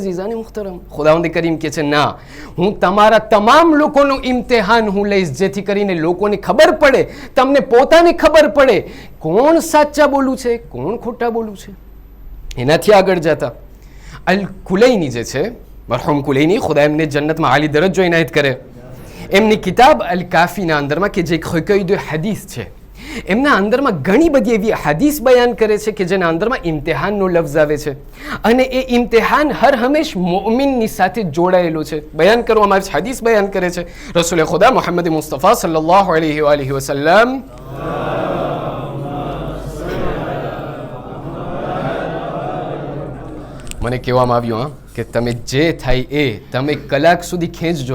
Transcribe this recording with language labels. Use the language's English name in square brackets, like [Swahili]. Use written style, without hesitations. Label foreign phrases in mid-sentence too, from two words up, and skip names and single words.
[Gujarati] અઝીઝાને મુહતરમ, ખુદાવંદ કરીમ કહે છે ના, હું તમારા તમામ લોકોનું ઇમ્તિહાન હું લઈશ જેથી કરીને લોકોને ખબર પડે, તમને પોતાને ખબર પડે કોણ સાચા બોલું છે, કોણ ખોટા બોલું છે. એનાથી આગળ જતા અલ કુલૈની જે છે, મરહુમ કુલૈની, ખુદા એમને જન્નતમાં આલી દરજ્જો ઇનાયત કરે, એમની કિતાબ અલ કાફીના અંદરમાં કે જે [French] recueil de hadith [Gujarati] છે, એમના અંદરમાં ઘણી બધી એવી હદીસ બયાન કરે છે કે જેના અંદરમાં ઇમ્તિહાનનો લફ્ઝ આવે છે અને એ ઇમ્તિહાન હર હંમેશ મોમિનની સાથે જોડાયેલો છે. બયાન કરવામાં આવે છે, હદીસ બયાન કરે છે રસૂલ ખુદા મુહમ્મદ મુસ્તફા [Arabic] صلى الله عليه وسلم [Gujarati] મને કહેવામાં આવ્યું કે તમે જે થાય એ તમે કલાક સુધી ખેંચજો.